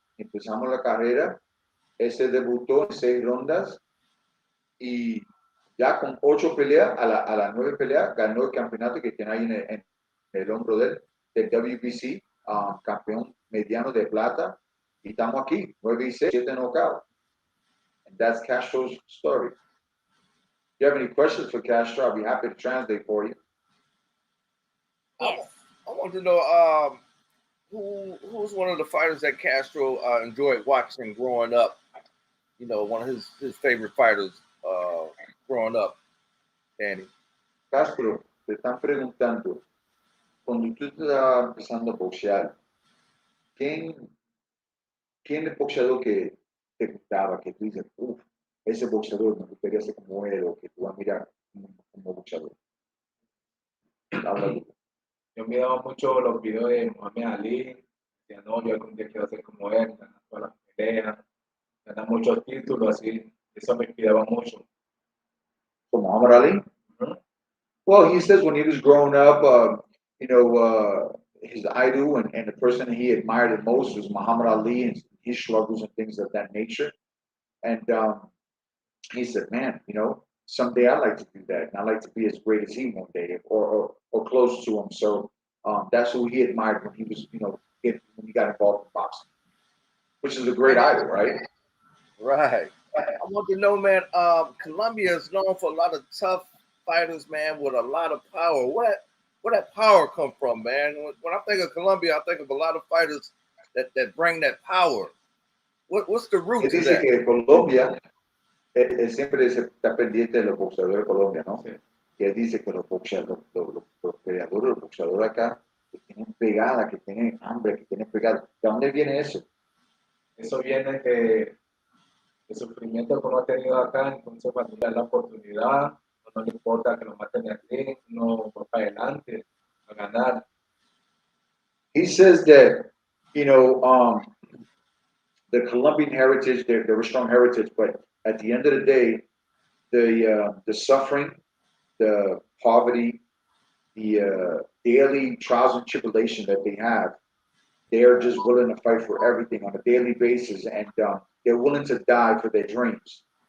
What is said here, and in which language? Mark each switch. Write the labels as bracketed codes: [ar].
[es] Empezamos la carrera, él se debutó en 6 rondas y ya con 8 peleas, a las 9 peleas, ganó el campeonato que tiene ahí en el hombro del WBC, campeón mediano de plata. Y estamos aquí, 9-6, 7 knockouts. [en] And that's Castro's story. If you have any questions for Castro, I'll be happy to translate for you. Yes. I want to know who's one of the fighters that Castro enjoyed watching growing up. You know, one of his favorite fighters growing up, Danny. [es] Castro, te están preguntando, cuando tú estabas empezando a boxear, ¿quién es el boxeador que te gustaba, que tú dices, uff, ese boxeador me gustaría ser como él, o que tú vas a mirar como boxeador? Habla. Yo miraba mucho los videos de Muhammad Ali, decía, no, yo algún día quiero ser como él, ganar todas las peleas, ganar muchos títulos, así, eso me inspiraba mucho. [en] So Muhammad Ali? Mm-hmm. Well, he says when he was growing up, his idol and the person he admired the most was Muhammad Ali and his struggles and things of that nature. And he said, man, someday I'd like to do that. And I'd like to be as great as he one day or close to him. So that's who he admired when he was, when he got involved in boxing, which is a great idol, right? Right. I want to know, man, Colombia is known for a lot of tough fighters, man, with a lot of power. Where that power come from, man? When I think of Colombia, I think of a lot of fighters that bring that power. What's the root to that? [es] Que Colombia siempre está pendiente de los boxeadores de Colombia, ¿no? Sí. Y él dice que los peleadores, los boxeadores acá, que tienen pegada, que tienen hambre, que tienen pegada. ¿De dónde viene eso? Eso viene de el sufrimiento que uno ha tenido acá, entonces cuando le da la oportunidad, no le importa que lo maten aquí, no va para adelante a ganar. [en] He says that, the Colombian heritage, they're a strong heritage, but at the end of the day, the suffering, the poverty, the daily trials and tribulation that they have, they're just willing to fight for everything on a daily basis, and they're willing to die for their dreams.